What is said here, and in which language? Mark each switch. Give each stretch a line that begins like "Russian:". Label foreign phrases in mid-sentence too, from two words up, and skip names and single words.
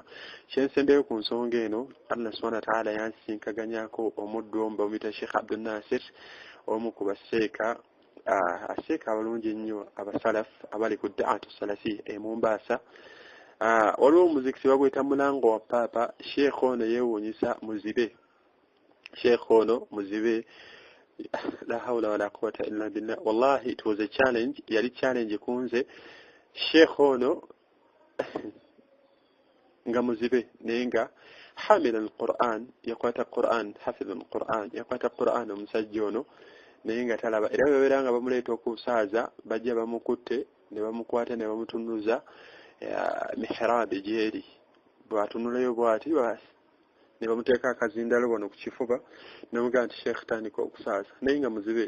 Ganda: Kyensembeyo ku nsonga eno, Allah
Arabic: سبحانه وتعالى
Ganda: yansinkaganyako omuddu omu bamuyita Sheikh Abdul Nasir, omu ku baseeka abalungi ennyo abasalaf abali ku
Arabic: دعاة سلفي
Ganda: e Mombasa. Waliwo omuzikisi bagweta Mulango wa Papa. Sheikh ono yeewuunyisa muzibe.
Arabic: لا حول ولا قوة إلا بالله.
English: Wallahi it was a challenge,
Ganda: yali challenge kunze. Sheikh ono nga muzibe naye nga
Arabic: حامل القرآن,
Ganda: yakwata Qur'an,
Arabic: حافظ القرآن,
Ganda: yakwata Qur'an omusajja ono naye nga talaba. Era bebeera nga bamuleeta okusaaza bajja bamukutte ne bamukwata ne bamutunuza mihrabi gyeri, bwatunulayo bwati ne bamuteeka akazindalo wano ku kifuba ne mugamba nti Sheikh tandika okusaaza, naye nga muzibe.